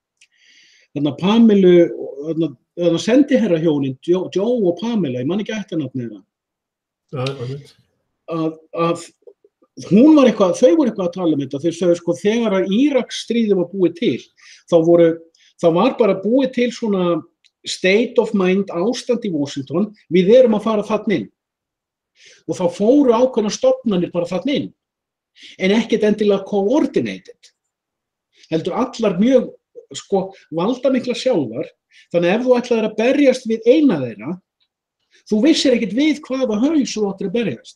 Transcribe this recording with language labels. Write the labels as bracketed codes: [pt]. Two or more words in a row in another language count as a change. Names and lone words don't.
[is] Pamelu, sendiherrahjónin, Joe og Pamela, ég man ekki ættarnafnið það. Hún var eitthvað, þau voru eitthvað að tala þetta, þau sögðu sko þegar að Íraksstríðið var búið til, þá var bara búið til svona [en] state of mind [is] ástand í Washington, við erum að fara þarna inn. Og þá fóru ákveðnar stofnanir bara þarna inn, en ekkert endilega coordinated. Heldur allar mjög sko valdamiklar sjálfar, þannig ef þú ætlaðir að berjast við eina þeirra, þú vissir ekkert við hvaða haus þú áttir að berjast.